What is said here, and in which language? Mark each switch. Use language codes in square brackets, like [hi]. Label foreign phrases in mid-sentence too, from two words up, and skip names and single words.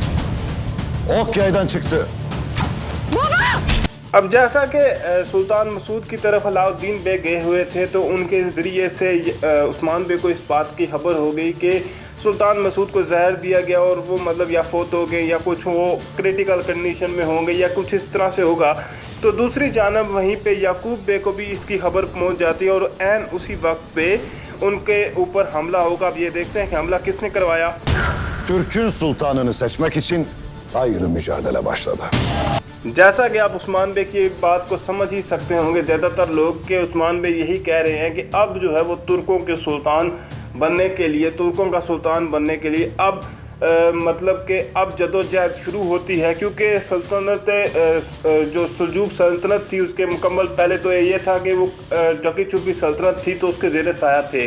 [ur] اب جیسا کہ سلطان مسعود کی طرف علاؤالدین بے گئے ہوئے تھے تو ان کے ذریعے سے عثمان بے کو اس بات کی خبر ہو گئی کہ سلطان مسعود کو زہر دیا گیا اور وہ مطلب یا فوت ہو گئے یا کچھ وہ [en] critical condition [ur] میں ہوں گے یا کچھ اس طرح سے ہوگا. تو دوسری جانب وہیں پہ یعقوب بے کو بھی اس کی خبر پہنچ جاتی ہے اور عین اسی وقت پہ ان کے اوپر حملہ ہوگا. اب یہ دیکھتے ہیں کہ حملہ کس نے کروایا. [tr] Türk'ün sultanını seçmek için ayrı mücadele başladı। [ur] جیسا کہ آپ عثمان بے کی بات کو سمجھ ہی سکتے ہوں گے، زیادہ تر لوگ کے عثمان بے یہی کہہ رہے ہیں کہ اب جو ہے وہ ترکوں کے سلطان بننے کے لیے، ترکوں کا سلطان بننے کے لیے اب مطلب کہ اب جدوجہد شروع ہوتی ہے. کیونکہ سلطنت جو سلجوق سلطنت تھی اس کے مکمل پہلے تو یہ تھا کہ وہ ڈھکی چھپی سلطنت تھی تو اس کے زیر سایہ تھے.